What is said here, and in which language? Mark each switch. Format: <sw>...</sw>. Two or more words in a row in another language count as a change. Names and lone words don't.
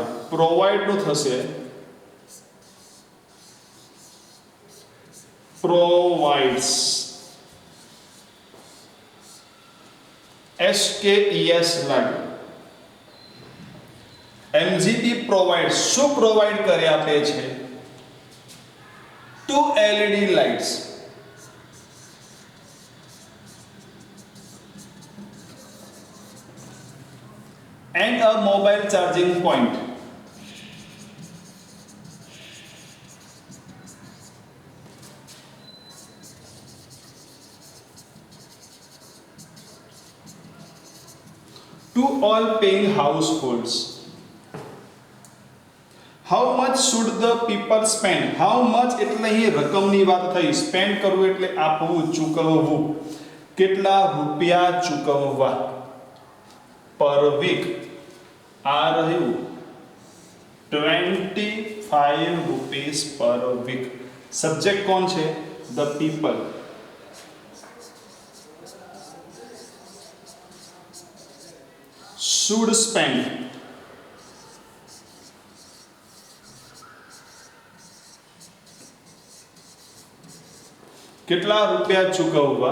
<gu>પ્રોવાઈડ નું થશે provides. SKES લાગે. MGP પ્રોવાઈડ શું પ્રોવાઈડ કરી આપે છે?</gu> <en>2 LED લાઇટ્સ and a mobile charging point. To all paying households. How much should the people spend? How much</en> <gu>એટલે અહીં રકમની વાત થઈ. સ્પેન્ડ કરવું એટલે આપવું, ચૂકવવું. કેટલા રૂપિયા ચૂકવવા</gu> <en>per week?</en> <gu>આ રહ્યું 25</gu> <en>rupees per week.</en> <gu>સબ્જેક્ટ કોણ છે?</gu> <en>the people. should spend.</en> <gu>કેટલા રૂપિયા ચૂકવવા?</gu>